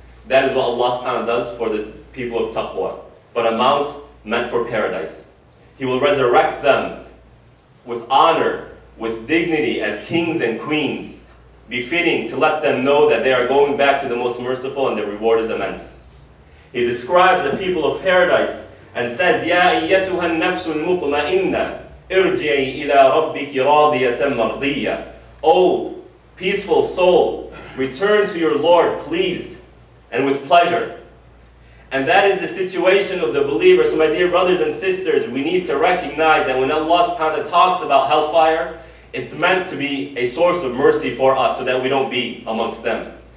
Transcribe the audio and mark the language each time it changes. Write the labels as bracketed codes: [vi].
[en] That is what Allah subhanahu wa ta'ala does for the people of taqwa. But a mount meant for paradise. He will resurrect them with honor, with dignity as kings and queens, befitting to let them know that they are going back to the most merciful and the reward is immense. [ar] He describes the people of paradise and says, يَا أَيَّتُهَا النَّفْسُ الْمُطْمَئِنَّةِ ارجعي إلى ربك راضية مرضية. [en] O peaceful soul, return to your Lord pleased and with pleasure. And that is the situation of the believer. So my dear brothers and sisters, we need to recognize that when Allah subhanahu wa ta'ala talks about hellfire, it's meant to be a source of mercy for us so that we don't be amongst them.